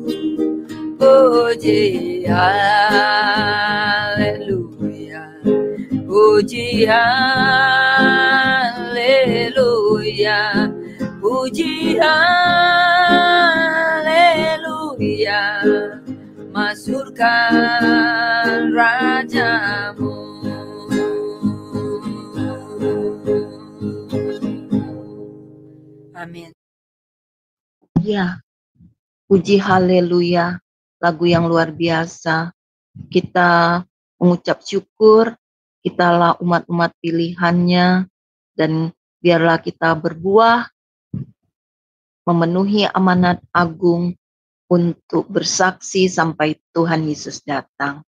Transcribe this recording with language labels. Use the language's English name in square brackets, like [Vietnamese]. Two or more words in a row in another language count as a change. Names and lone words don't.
[Indonesian] Puji haleluya, puji haleluya, puji haleluya, masyurkan Rajamu. Amin. Ya, puji haleluya, lagu yang luar biasa. Kita mengucap syukur, kitalah umat-umat pilihannya, dan biarlah kita berbuah, memenuhi amanat agung untuk bersaksi sampai Tuhan Yesus datang.